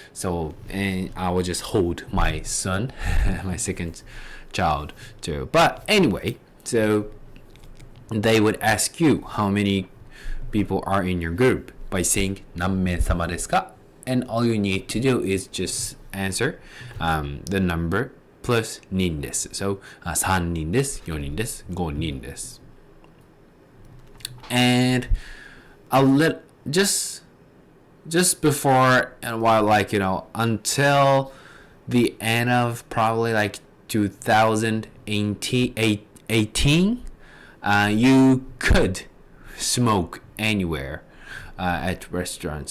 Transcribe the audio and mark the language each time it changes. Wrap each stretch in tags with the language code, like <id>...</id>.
<en>So and I will just hold my son, my second child too. But anyway, so they would ask you how many people are in your group by saying</en> <ja>何名様ですか?</ja> <en>And all you need to do is just answer the number plus</en> <ja>人です. So 3人です、4人です、5人です.</ja> <en>And I'll let just before and while until the end of probably like 2018, you could smoke anywhere at restaurants.</en>